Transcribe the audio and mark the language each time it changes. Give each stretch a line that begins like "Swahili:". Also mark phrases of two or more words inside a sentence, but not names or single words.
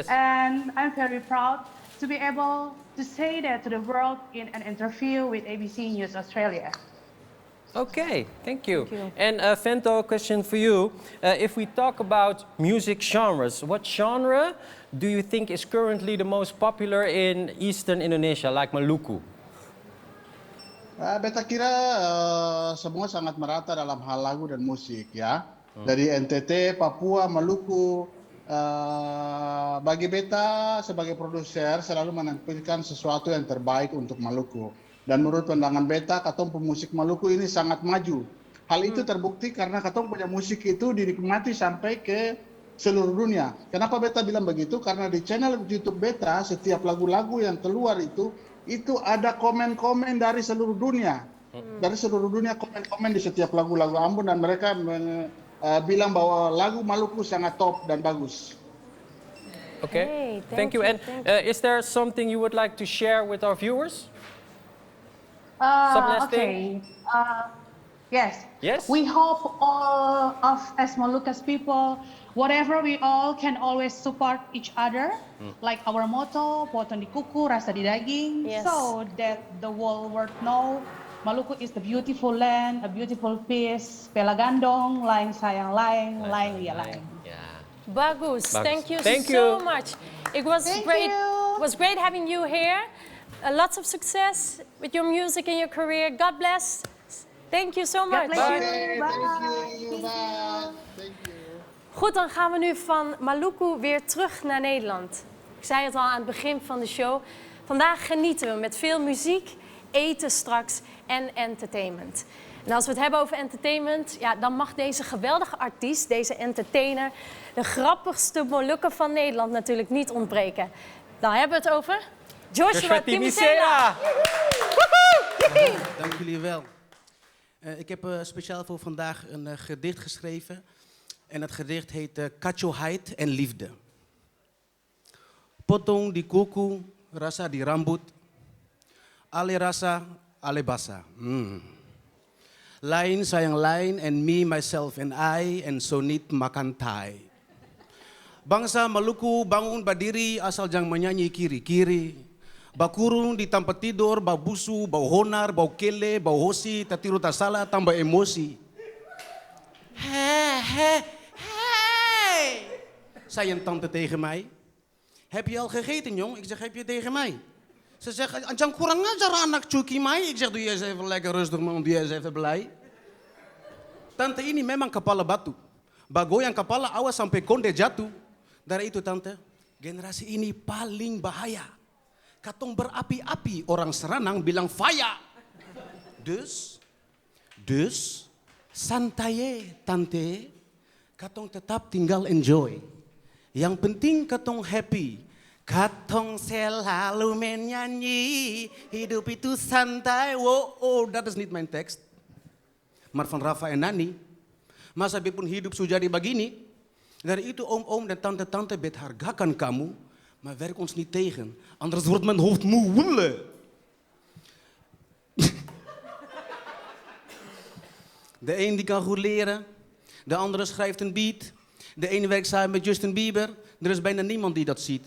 English: And I'm very proud to be able to say that to the world in an interview with ABC News Australia. Okay, thank you. And Vento, a question for you. If we talk about music genres, what genre do you think is currently the most popular in Eastern Indonesia, like Maluku?
Ambonese Malay: Beta kira semua sangat merata dalam hal lagu dan musik ya. Dari NTT, Papua, Maluku. Bagi beta sebagai produser selalu menampilkan sesuatu yang terbaik untuk Maluku. Dan menurut pandangan beta, katong pemusik Maluku ini sangat maju. Hal itu terbukti karena katong punya musik itu dinikmati sampai ke seluruh dunia. Kenapa beta bilang begitu? Karena di channel YouTube beta, setiap lagu-lagu yang keluar itu ada komen-komen dari seluruh dunia. Dari seluruh dunia komen-komen di setiap lagu-lagu Ambon dan mereka bilang bahwa lagu Maluku sangat top dan bagus.
English: Okay, Hey, thank you. And is there something you would like to share with our viewers? Some last thing? Yes. Yes? We hope all of as Moluccas people, whatever we all can always support each other, like our motto,
Ambonese Malay: potong di kuku, rasa di daging,
English: Yes. so that the whole world know Maluku is the beautiful land, a beautiful piece,
Ambonese Malay: Pelagandong, laing sayang laing, laing lia laing.
English: Yeah. Bagus. Thank you Thank so you. much. It was Thank great. you. It was great having you here. Lots of success with your music and your career. God bless. Thank you so much. bless you. Thank you. Bye. Thank you.
Dutch: Goed, dan gaan we nu van Maluku weer terug naar Nederland. Ik zei het al aan het begin van de show. Vandaag genieten we met veel muziek, eten straks en entertainment. En als we het hebben over entertainment, ja, dan mag deze geweldige artiest, deze entertainer, de grappigste Molukker van Nederland natuurlijk niet ontbreken. Dan hebben we het over Joshua Timisela. Dank jullie wel. Ik heb speciaal voor vandaag een gedicht geschreven. En het gedicht heet Kacoheid en Liefde.
Ambonese Malay: Potong di kuku, rasa di rambut. Ale rasa, ale basa. Lain sayang lain
English: and me, myself and I. En so niet makan thai.
Indonesian: Bangsa Maluku bangun berdiri asal jangan menyanyi kiri-kiri.
Ambonese Malay: Bakurung di tempat tidur, bau busu, bau honar, bau kele, bau hosi, tatiru tasala, tambah emosi.
Dutch: Hey. Zei een tante tegen mij. Heb je al gegeten, jong? Ik zeg, heb je tegen mij? Ze zegt,
Ambonese Malay: jangan kurang ajar anak cuki mij.
Dutch: Ik zeg, doe je eens even lekker rustig, man. Doe je eens even blij.
Ambonese Malay: Tante ini memang kepala batu. Bagoyang kepala awas sampai konde jatuh. Dari itu, tante, generasi ini paling bahaya. Katong berapi-api, orang Seranang bilang faya. Dus, santai tante, katong tetap tinggal enjoy. Yang penting katong happy. Katong selalu menyanyi, hidup itu santai.
Dutch: Oh, dat is niet mijn tekst. Maar van Rafa en Nani.
Ambonese Malay: Masa biarpun hidup sudah jadi begini, dari itu om-om dan tante-tante bet hargakan kamu.
Dutch: Maar werk ons niet tegen, anders wordt mijn hoofd moe. De een die kan goed leren, de andere schrijft een beat. De ene werkt samen met Justin Bieber, er is bijna niemand die dat ziet.